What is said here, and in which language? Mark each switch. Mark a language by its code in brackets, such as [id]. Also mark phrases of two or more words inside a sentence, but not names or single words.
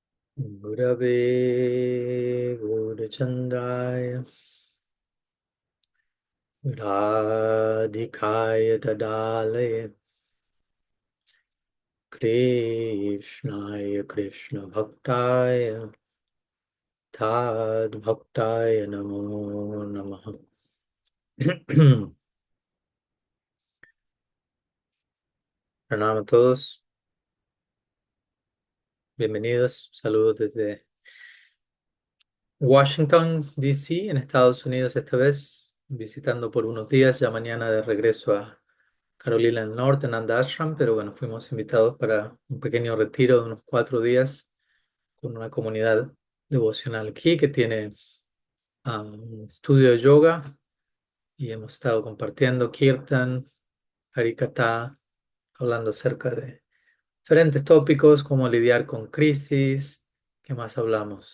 [sa] Gurave Gurachandraya Radhikaya Tadalaya Krishnaya Krishna Bhaktaya Tad Bhaktaya Namo Namaha. [es] Pranam a todos, bienvenidos, saludos desde Washington, D.C., en Estados Unidos esta vez, visitando por unos días, ya mañana de regreso a Carolina del Norte, en Nanda Ashram, pero bueno, fuimos invitados para un pequeño retiro de unos 4 días con una comunidad devocional aquí que tiene un estudio de yoga y hemos estado compartiendo Kirtan, Harikatha, hablando acerca de diferentes tópicos, cómo lidiar con crisis, ¿qué más hablamos?